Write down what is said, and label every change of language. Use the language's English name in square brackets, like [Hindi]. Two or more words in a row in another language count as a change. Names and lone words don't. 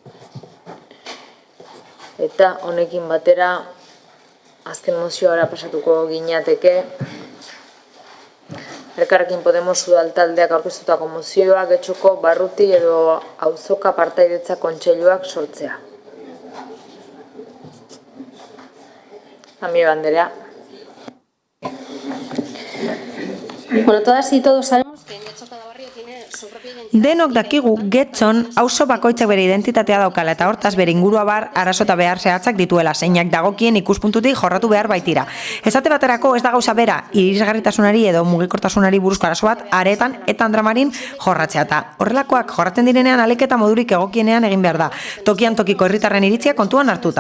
[Basque] Eta honekin batera, azken mozioara pasatuko ginateke, Elkarrekin Podemos udal taldeak aurkeztutako mozioa Getxoko barruti edo auzoka partaidetza kontseiluak sortzea. Amiga Andrea. [Spanish] Bueno, todas y todos sabemos que en Getxo cada barrio tiene su propia identidad. [Basque] Denok dakigu Getxon auzo bakoitzak bere identitatea daukala eta hortaz bere ingurua bar arazo eta behar zehatzak dituela, zeinak dagokien ikuspuntutik jorratu behar baitira. Esate baterako ez da gauza bera irisgarritasunari edo mugikortasunari buruzko arazo bat aretan eta Andramarin jorratzea eta horrelakoak jorratzen direnean aleketa modurik egokienean egin behar da, tokian tokiko herritarren iritzia kontuan hartuta.